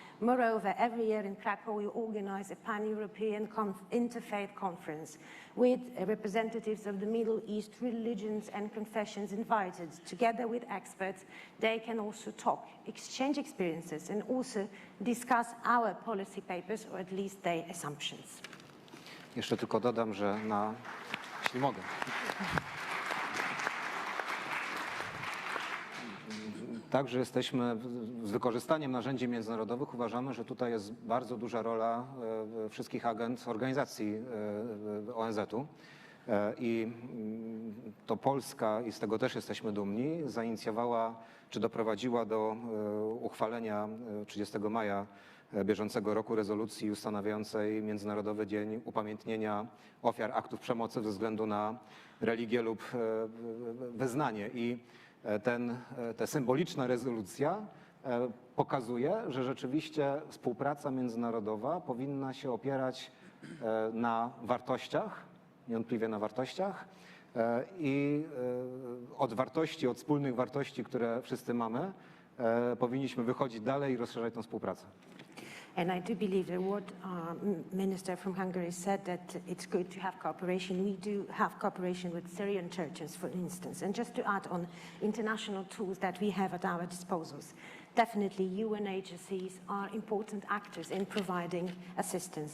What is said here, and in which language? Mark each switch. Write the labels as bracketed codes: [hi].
[en] Moreover, every year in Krakow, we organize a pan-European interfaith conference with representatives of the Middle East religions and confessions invited. Together with experts, they can also talk, exchange experiences, and also discuss our policy papers, or at least their assumptions. [pl] Jeszcze tylko dodam, że jeśli mogę. Także jesteśmy z wykorzystaniem narzędzi międzynarodowych. Uważamy, że tutaj jest bardzo duża rola wszystkich agent organizacji ONZ-u. I to Polska, i z tego też jesteśmy dumni, zainicjowała czy doprowadziła do uchwalenia 30 maja bieżącego roku rezolucji ustanawiającej Międzynarodowy Dzień Upamiętnienia Ofiar Aktów Przemocy ze względu na religię lub wyznanie. I ta symboliczna rezolucja pokazuje, że rzeczywiście współpraca międzynarodowa powinna się opierać na wartościach, niewątpliwie na wartościach, i od wartości, od wspólnych wartości, które wszyscy mamy, powinniśmy wychodzić dalej i rozszerzać tę współpracę. [en] And I do believe that what Minister from Hungary said, that it's good to have cooperation. We do have cooperation with Syrian churches, for instance. And just to add on international tools that we have at our disposals, definitely UN agencies are important actors in providing assistance.